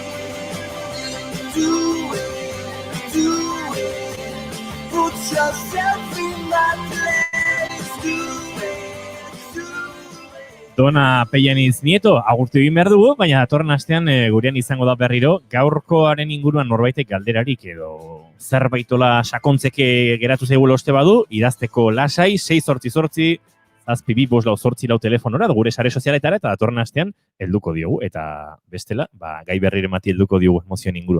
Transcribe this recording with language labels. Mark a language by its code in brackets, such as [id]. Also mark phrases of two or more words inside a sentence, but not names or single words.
[en] do it, do it, put yourself in my place, do it, do it. [eu] Dona Pellaniz Nieto, agurtu egin behar dugu, baina datorren astean gurean izango da berriro, gaurkoaren inguruan norbaitek galderarik edo zerbaitola sakontzeke geratu zaigula uste badu, idazteko lasai, 688 zazpi 2 telefonora, gure sare sozialetara, eta datorren astean helduko diogu, eta bestela, gai berrire mati helduko diogu emozioen inguruan.